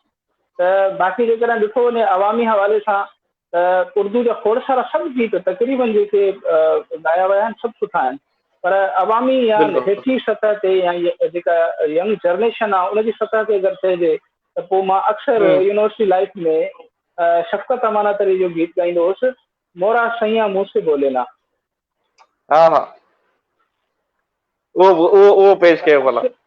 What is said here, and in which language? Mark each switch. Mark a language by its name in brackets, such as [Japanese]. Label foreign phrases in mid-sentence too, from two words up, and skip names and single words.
[Sindhi] त बाक़ी जेकॾहिं ॾिठो वञे अवामी हवाले सां त उर्दू जा खोड़ सारा सभु गीत तक़रीबन जेके ॻाया विया आहिनि सभु सुठा आहिनि, पर अवामी या हेठि सतह ते या जेका [English] young generation [Sindhi] आहे उनजी सतह ते अगरि चइजे त पोइ मां अक्सर [English] university life [Sindhi] में शफ़क़त अमानत अली जो गीत ॻाईंदो हुउसि, [Urdu] مورا سیاں مجھسے بولے نا. [Sindhi] हा हा, उहो पेश कयो भला।